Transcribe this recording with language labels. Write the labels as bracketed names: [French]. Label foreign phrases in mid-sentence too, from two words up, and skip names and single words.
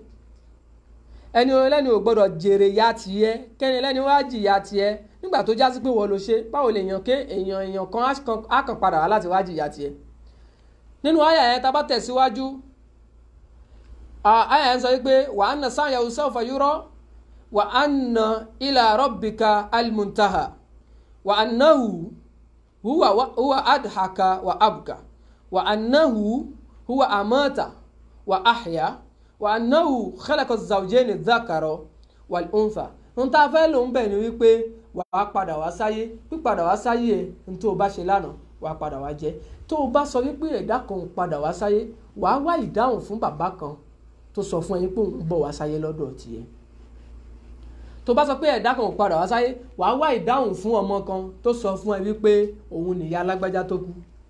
[Yoruba] Ẹni ẹlẹ́ni ò gbọ́dọ̀ jèrè ya tiẹ̀, kẹ́ni ẹlẹ́ni wá jìyà tiẹ̀ nígbà tó jásí pé wọ́n ló ṣe. Báwo lè èèyàn kan á kàn padà wá láti wá jìyà tiẹ̀? Nínú àyà yẹn tá bá tẹ̀síwájú, àyà yẹn sọ wípé [Arabic] وأن سعيه سوف يرى وأن إلى ربك المنتهى وأنه هو أضحك وأبكى وأنه هو أمات وأحيا وأنه خلق الزوجين الذكر والأنثى. [Yoruba] Ohun tá a fẹ́ lò ń bẹ̀ ni wípé wàá padà wá sáyé. Pípadà wá sáyé ẹ̀ ní tó o bá ṣe lánàá wàá padà wá jẹ́. Tó o bá sọ wípé ẹ̀dá kan padà wá sáyé, wàá wá ìdáhùn fún bàbá kan tó sọ fún ẹ pé òun bọ̀ wá sáyé lọ́dọ̀ tiẹ̀. Tó bá sọ pé ẹ̀dá kan padà wá sáyé, wàá wá ìdáhùn fún ọmọ kan tó sọ fún ẹ wípé òun nìyá alágbájá tó kú.